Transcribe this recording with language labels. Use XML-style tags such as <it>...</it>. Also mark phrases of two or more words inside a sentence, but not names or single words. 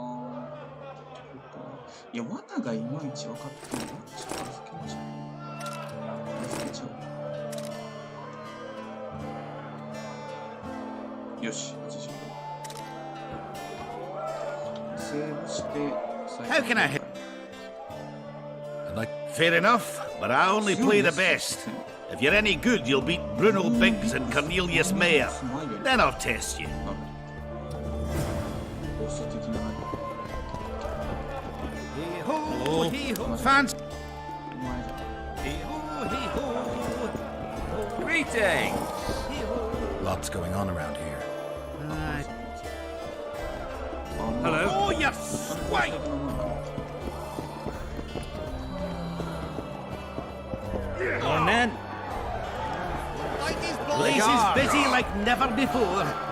<ja>いや、罠がいまいち分かってない。ちょっと預けましょう。預けちゃおう。よし、85。セーブして、</ja> <en>How can I help? Fair enough, but I only play the best. If you're any good, you'll beat Bruno Biggs and Cornelius Mayer. Then I'll test you. Hey-ho, hey-ho, fans. Hey-ho, hey-ho. Greetings. Lots going on around here. Hello. Oh, you swine. On then. Blaze is busy like never before.</en>